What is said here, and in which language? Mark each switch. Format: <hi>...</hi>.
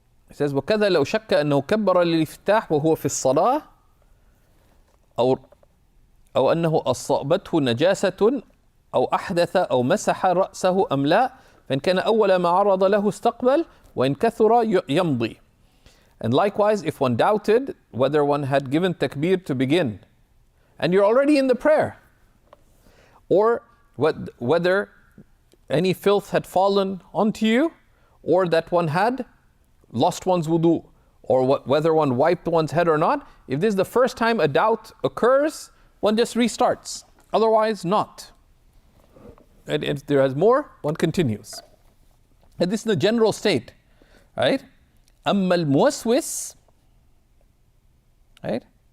<en>It says,</en> <ar>وَكَذَا لَوْ شَكَّ أَنَّهُ كَبَّرَ لِلْإِفْتَاحِ وَهُوَ فِي الصَّلَاةِ أو أنه أصابته نجاسة أو أحدث أو مسح رأسه أم لا فإن كان أول ما عرض له استقبل وإن كثر يمضي.</ar> <en>And likewise, if one doubted whether one had given takbir to begin, and you're already in the prayer, or whether any filth had fallen onto you, or that one had lost one's wudu, or whether one wiped one's head or not, if this is the first time a doubt occurs, one just restarts. Otherwise, not. And if there is more, one continues. And this is the general state, right?</en> <ar>أما الموسوس,</ar> <en>right?</en>